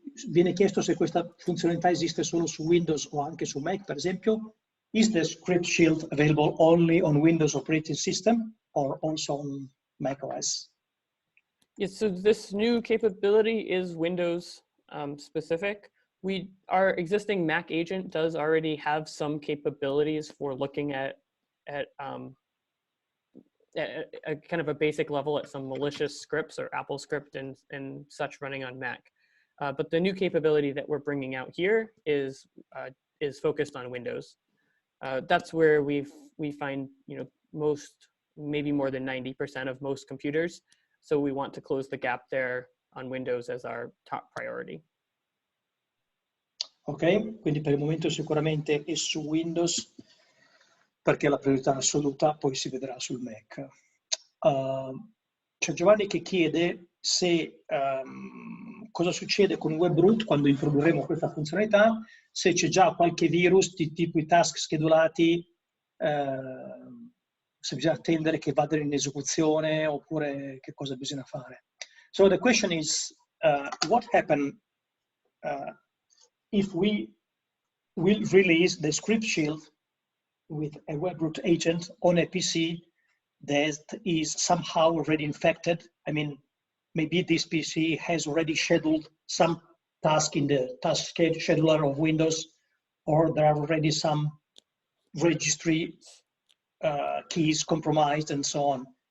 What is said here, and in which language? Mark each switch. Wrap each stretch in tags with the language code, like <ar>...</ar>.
<it>Viene chiesto se questa funzionalità esiste solo su Windows o anche su Mac, per esempio.</it> <en>Is the Script Shield available only on Windows operating system or also on Mac OS? Yes, so this new capability is Windows specific. Our existing Mac agent does already have some capabilities for looking at a kind of a basic level at some malicious scripts or Apple script and such running on Mac. But the new capability that we're bringing out here is focused on Windows. That's where we find, you know, most, maybe more than 90% of most computers. So we want to close the gap there on Windows as our top priority.</en> <it>Ok, quindi per il momento sicuramente è su Windows perché è la priorità assoluta, poi si vedrà sul Mac. C'è Giovanni che chiede se cosa succede con Webroot quando introdurremo questa funzionalità, se c'è già qualche virus di tipo i task schedulati, se bisogna attendere che vadano in esecuzione oppure che cosa bisogna fare.</it> <en>So the question is, what happens if we will release the Script Shield with a Webroot agent on a PC that is somehow already infected? I mean, maybe this PC has already scheduled some task in the task scheduler of Windows, or there are already some registry keys compromised and so on.</en>